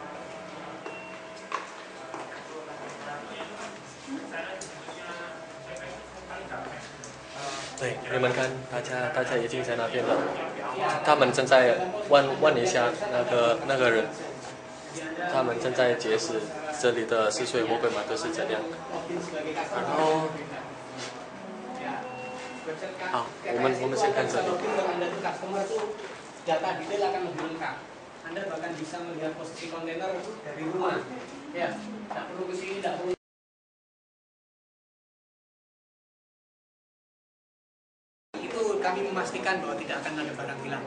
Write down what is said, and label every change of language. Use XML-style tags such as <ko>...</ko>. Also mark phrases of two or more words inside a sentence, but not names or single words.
<zh>对，你们看，大家已经在那边了，他们正在问一下那个人，他们正在解释这里的泗水货柜码头是怎样。然后，好，我们先看这里。</zh> <id>Data detail akan lebih lengkap. Anda bahkan bisa melihat posisi kontainer dari rumah. Ya, tidak perlu ke sini, tidak perlu. Kami memastikan bahwa tidak akan ada barang hilang.</id>